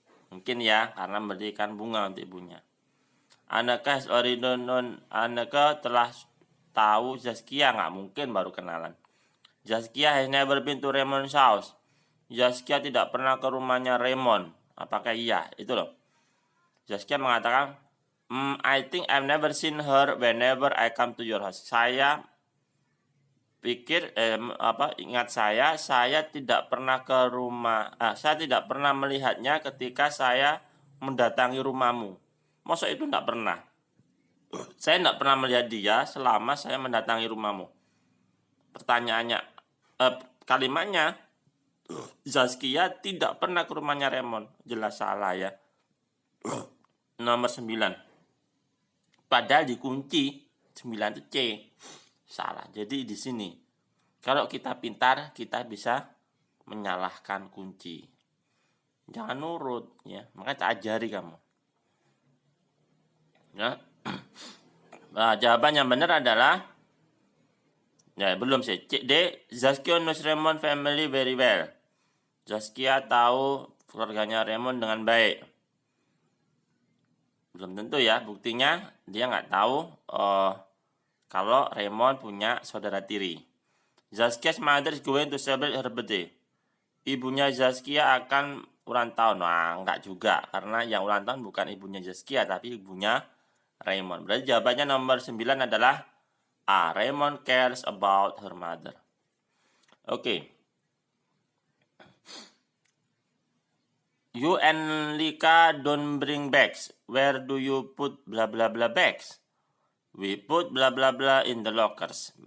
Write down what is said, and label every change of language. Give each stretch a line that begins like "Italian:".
Indonesian: Mungkin ya karena memberikan bunga untuk ibunya.
English: Anneke has already known.
Indonesian: Anneke telah tahu Zaskia, nggak mungkin baru kenalan.
English: Zaskia has never been to Raymond's house.
Indonesian: Zaskia tidak pernah ke rumahnya Raymond. Apakah iya? Itu loh. Zaskia mengatakan,
English: I think I've never seen her whenever I come to your house.
Indonesian: Saya pikir ingat saya tidak pernah ke rumah, saya tidak pernah melihatnya ketika saya mendatangi rumahmu. Masa itu tidak pernah? Saya tidak pernah melihat dia selama saya mendatangi rumahmu. Pertanyaannya, kalimatnya, Zaskia tidak pernah ke rumahnya Raymond. Jelas salah ya. Nomor 9. Padahal dikunci 9 itu C. Salah. Jadi di sini kalau kita pintar, kita bisa menyalahkan kunci. Jangan nurut ya. Makanya tak ajari kamu. Ya. Nah, jawaban yang benar adalah ya belum sih. C, D.
English: Zaskia knows Raymond family very well.
Indonesian: Zaskia tahu keluarganya Raymond dengan baik. Belum tentu ya. Buktinya dia nggak tahu kalau Raymond punya saudara tiri.
English: Zaskia's mother is going to celebrate her birthday.
Indonesian: Ibunya Zaskia akan ulang tahun. Nah, enggak juga. Karena yang ulang tahun bukan ibunya Zaskia, tapi ibunya Raymond. Berarti jawabannya nomor 9 adalah A.
English: Raymond cares about her mother. Oke. You and Lika don't bring bags. Where do you put blah blah blah bags? We put blah blah blah in the lockers.